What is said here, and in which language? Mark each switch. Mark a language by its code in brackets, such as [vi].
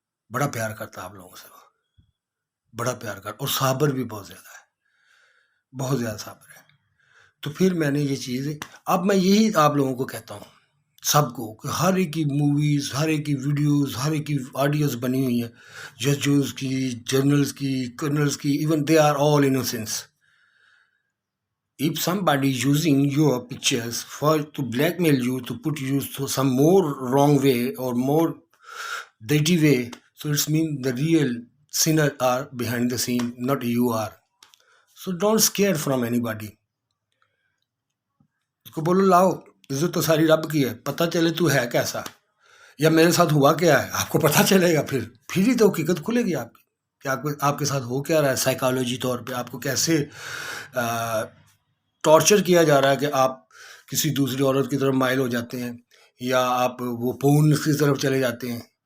[ur] بڑا پیار کرتا ہے آپ لوگوں سے، بڑا پیار کرتا، اور صابر بھی بہت زیادہ ہے، بہت زیادہ صابر ہے. تو پھر میں نے یہ چیز، اب میں یہی آپ لوگوں کو کہتا ہوں سب کو، کہ ہر ایک کی موویز، ہر ایک کی ویڈیوز، ہر ایک کی آڈیوز بنی ہوئی ہیں، ججز کی، جنرلز کی، کرنلز کی، [en] Even they are all innocents. If somebody using your pictures to blackmail you, to put you to some more wrong way or more dirty way, so it's mean the real sinner are behind the scene, not you are. So don't scared from anybody. [ur] اس کو بولو لاؤ، عزت تو ساری رب کی ہے، پتہ چلے تو ہے کیسا، یا میرے ساتھ ہوا کیا ہے آپ کو پتہ چلے گا. پھر ہی تو حقیقت کھلے گی آپ کی، کہ آپ کے ساتھ ہو کیا رہا ہے. سائیکالوجی طور پہ آپ کو کیسے ٹارچر کیا جا رہا ہے کہ آپ کسی دوسری عورت کی طرف مائل ہو جاتے ہیں، یا آپ وہ پون کی طرف چلے جاتے ہیں.